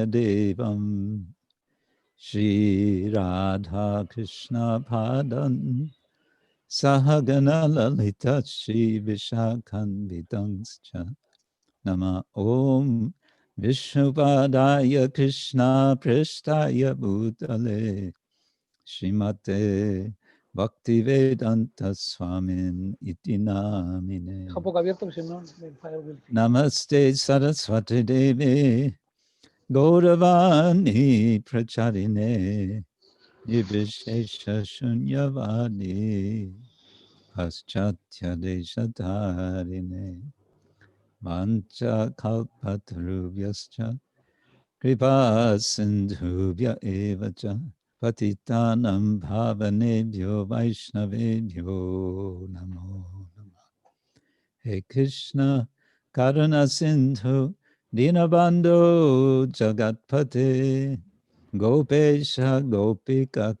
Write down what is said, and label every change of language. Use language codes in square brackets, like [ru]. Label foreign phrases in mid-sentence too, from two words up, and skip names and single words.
[sa] देवं श्री राधा कृष्ण पदान् सहगण ललिता श्री विशाखान् विदांश्च नमः ॐ विष्णुपादाय कृष्ण प्रेष्ठाय भूतले श्रीमते भक्तिवेदान्त स्वामिन् इति नामिने [es] Deja un poco abierto, que si no me falla el wifi. [sa] नमस्ते सरस्वती देवी गौरवाणी प्रचारिणे निर्विशेष शून्यवादि पाश्चात्य देशतारिणे वाञ्छा कल्पतरुभ्यश्च कृपा सिन्धुभ्य एव च पतितानां पावनेभ्यो वैष्णवेभ्यो नमो नमः हे कृष्ण करुणा सिन्धु दीनबन्धु जगत्पते गोपेश गोपिका